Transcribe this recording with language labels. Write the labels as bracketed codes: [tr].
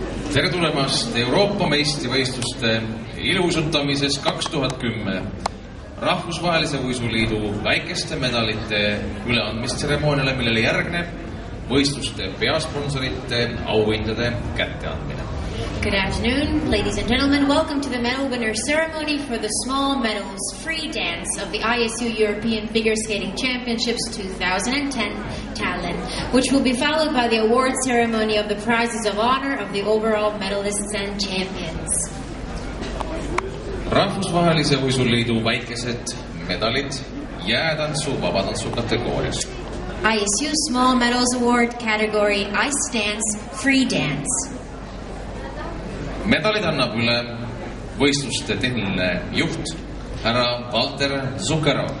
[et] Tere tulemast Euroopa meistrivõistluste iluusutamises 2010 Rahvusvahelise Uisuliidu väikeste medalite üleandmistseremooniale, millele järgneb võistluste peasponsorite auhindade kätteandmine. [en] Good afternoon, ladies and gentlemen. Welcome to the medal winner ceremony for the small medals free dance of the ISU European Figure Skating Championships 2010 Tallinn, which will be followed by the award ceremony of the prizes of honor of the overall medalists and champions. [et] Rahvusvahelise Uisuliidu väikesed medalid jäätantsu vabatantsu kategoorias. [en] ISU Small Medals Award category Ice Dance Free Dance. [et] Medalid annab üle võistluste tehniline juht, härra Walter Zuccarò.